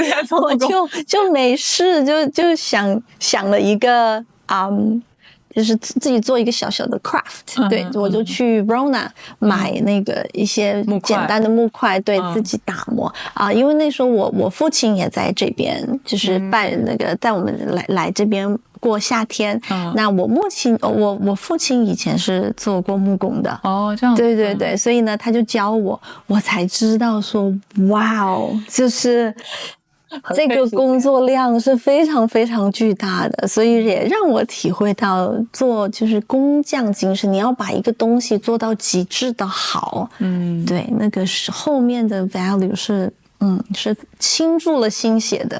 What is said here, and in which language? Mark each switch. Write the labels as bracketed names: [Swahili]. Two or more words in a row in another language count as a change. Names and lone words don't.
[Chinese] 對，我就沒事就想了一個就是自己做一個小小的 craft，對，我就去 Rona 買那個一些簡單的木塊，對，自己打磨因為那時候我父親也在這邊，就是帶我們來這邊過夏天。那我父親以前是做過木工的。這樣。對，所以呢，他就教我才知道說，哇哦，就是這個工作量是非常非常巨大的，所以也讓我體會到做就是工匠精神，你要把一個東西做到極致的好，對，那個是後面的 value 是傾注了心血的，